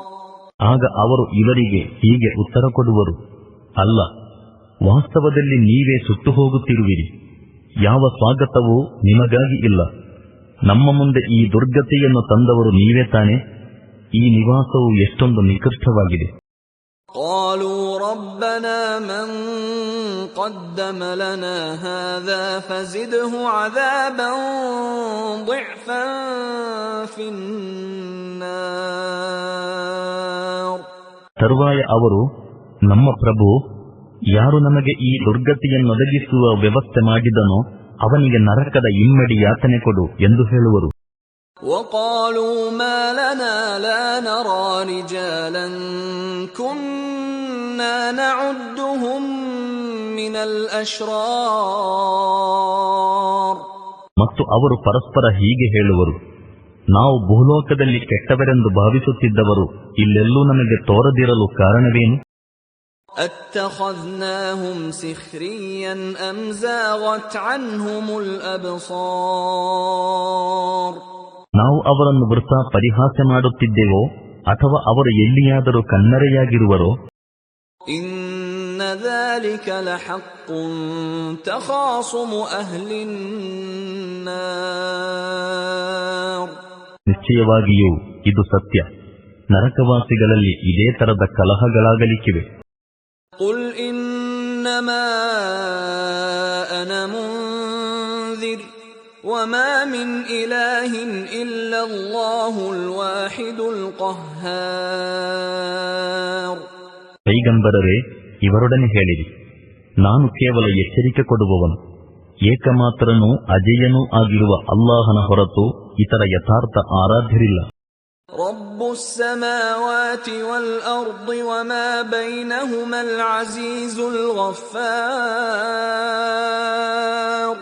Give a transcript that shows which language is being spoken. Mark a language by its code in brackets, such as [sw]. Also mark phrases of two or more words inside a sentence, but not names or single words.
[kn] ಆಗ ಅವರು ಇವರಿಗೆ ಹೀಗೆ ಉತ್ತರ ಕೊಡುವರು, ಅಲ್ಲ, ವಾಸ್ತವದಲ್ಲಿ ನೀವೇ ಸುಟ್ಟು ಹೋಗುತ್ತಿರುವಿರಿ, ಯಾವ ಸ್ವಾಗತವೂ ನಿಮಗಾಗಿ ಇಲ್ಲ, ನಮ್ಮ ಮುಂದೆ ಈ ದುರ್ಗತಿಯನ್ನು ತಂದವರು ನೀವೇ ತಾನೆ, ಈ ನಿವಾಸವು ಎಷ್ಟೊಂದು ನಿಕೃಷ್ಟವಾಗಿದೆ. [ar] قالوا ربنا من قدم لنا هذا فزده عذابا ضعفا في النار. [kn] ತರುವಾಯ ಅವರು, ನಮ್ಮ ಪ್ರಭು, ಯಾರು ನಮಗೆ ಈ ದುರ್ಗತಿಯನ್ನೊದಗಿಸುವ ವ್ಯವಸ್ಥೆ ಮಾಡಿದನೋ ಅವನಿಗೆ ನರಕದ ಇಮ್ಮಡಿ ಯಾತನೆ ಕೊಡು ಎಂದು ಹೇಳುವರು. [ar] وقالوا ما لنا لا نرى رجالا كنا نعدهم من الأشرار. [kn] ಮತ್ತು ಅವರು ಪರಸ್ಪರ ಹೀಗೆ ಹೇಳುವರು, ನಾವು ಭೂಲೋಕದಲ್ಲಿ ಕೆಟ್ಟವರೆಂದು ಭಾವಿಸುತ್ತಿದ್ದವರು ಇಲ್ಲೆಲ್ಲೂ ನಮಗೆ ತೋರದಿರಲು ಕಾರಣವೇನು? [ar] أتخذناهم سخريا أم زاغت عنهم الأبصار. [kn] ನಾವು ಅವರನ್ನು ವೃಥಾ ಪರಿಹಾಸ್ಯ ಮಾಡುತ್ತಿದ್ದೇವೋ ಅಥವಾ ಅವರು ಎಲ್ಲಿಯಾದರೂ ಕಣ್ಣರೆಯಾಗಿರುವರೋ? [ar] ಇನ್ನ ذلك لحق تخاصم أهل النار. [kn] ನಿಶ್ಚಯವಾಗಿಯೂ ಇದು ಸತ್ಯ, ನರಕವಾಸಿಗಳಲ್ಲಿ ಇದೇ ತರದ ಕಲಹಗಳಾಗಲಿಕ್ಕಿವೆ. [ar] قل إنما أنا منذر وما من إله إلا الله الواحد القهار. [kn] ಪೈಗಂಬರರೇ, ಇವರೊಡನೆ ಹೇಳಿರಿ, ನಾನು ಕೇವಲ ಎಚ್ಚರಿಕೆ ಕೊಡುವವನು. ಏಕಮಾತ್ರನೂ ಅಜೇಯನೂ ಆಗಿರುವ ಅಲ್ಲಾಹನ ಹೊರತು ಇತರ ಯಥಾರ್ಥ ಆರಾಧ್ಯರಿಲ್ಲ. [ar] رب السماوات والأرض وما بينهما العزيز الغفار.